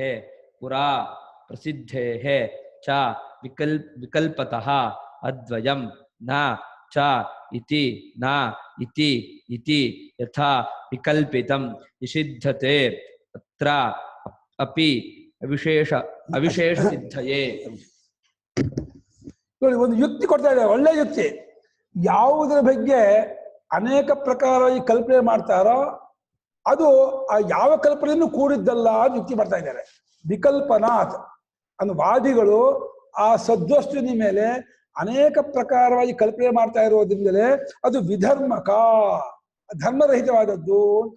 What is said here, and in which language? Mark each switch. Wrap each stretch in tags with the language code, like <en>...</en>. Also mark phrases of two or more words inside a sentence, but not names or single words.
<sa>पुरा प्रसिद्धेः च विकल्पतः अद्वयं न च इति न इति इति यथा विकल्पितं निषिद्धते अत्र अपि अविशेष सिद्धये</sa> <kn>ನೋಡಿ ಒಂದು ಯುಕ್ತಿ ಕೊಡ್ತಾ ಇದ್ದಾರೆ, ಒಳ್ಳೆ ಯುಕ್ತಿ. ಯಾವುದರ ಬಗ್ಗೆ ಅನೇಕ ಪ್ರಕಾರವಾಗಿ ಕಲ್ಪನೆ ಮಾಡ್ತಾರೋ ಅದು ಆ ಯಾವ ಕಲ್ಪನೆಯನ್ನು ಕೂಡಿದ್ದಲ್ಲ ಅಂತ ಯುಕ್ತಿ ಮಾಡ್ತಾ ಇದ್ದಾರೆ. ವಿಕಲ್ಪನಾಥ್ ಅನ್ನೋ ವಾದಿಗಳು ಆ ಸದ್ವಸ್ತುವಿನ ಮೇಲೆ ಅನೇಕ ಪ್ರಕಾರವಾಗಿ ಕಲ್ಪನೆ ಮಾಡ್ತಾ ಇರೋದ್ರಿಂದಲೇ ಅದು ವಿಧರ್ಮಕ, ಧರ್ಮರಹಿತವಾದದ್ದು ಅಂತ.</kn>